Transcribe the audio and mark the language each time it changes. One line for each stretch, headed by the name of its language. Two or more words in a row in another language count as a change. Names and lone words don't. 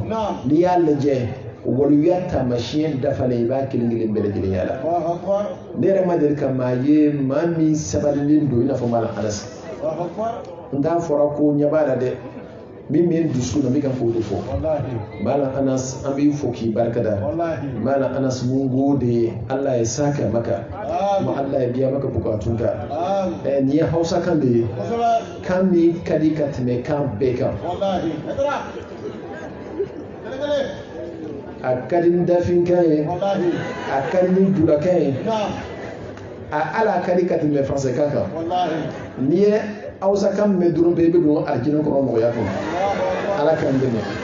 Bambara: n'i y'a lajɛ waliya taamasiyɛn dafalen i b'a kelen kelen bɛɛ lajɛlen y'a la ne yɛrɛ ma deli ka maa ye maa min sabalilen don i n'a fɔ Malam Anas n t'a fɔra ko ɲɛ b'a la dɛ min bɛ n dusu na n bɛ ka k'o de fɔ Malam Anas an b'i fo k'i barikada Malam Anas mun ko de
Hausa: Allah ya saka maka kuma Allah ya biya maka bukatunka
Bambara: nin ye Hausa kan de ye kan min ka di ka tɛmɛ kan bɛɛ kan a ka di ni dafinkan ye a ka di ni dulakan ye ala ka di ka tɛmɛ faransɛkan kan n'i ye Hausa kan mɛn dɔrɔn bɛɛ i bɛ don alijinɛ kɔnɔ nɔgɔya kɔnɔ ala k'an dɛmɛ